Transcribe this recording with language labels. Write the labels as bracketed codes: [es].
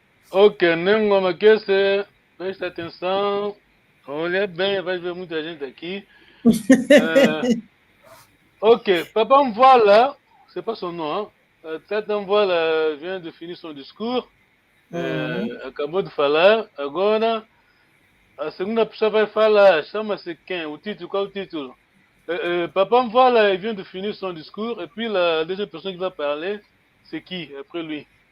[pt] Ok, Nengoma, preste atenção, olha bem, vai ver muita gente aqui. [fr] Ok, Papa Mvola, c'est pas son nom, hein? [pt] Tata Mvola [fr] vient de finir son discours, [pt] acabou de falar, agora a segunda pessoa vai falar, chama-se quem? O título, qual é o título? [fr] Papa Mvola vient de finir son discours, et puis la deuxième personne qui va parler, c'est qui après lui?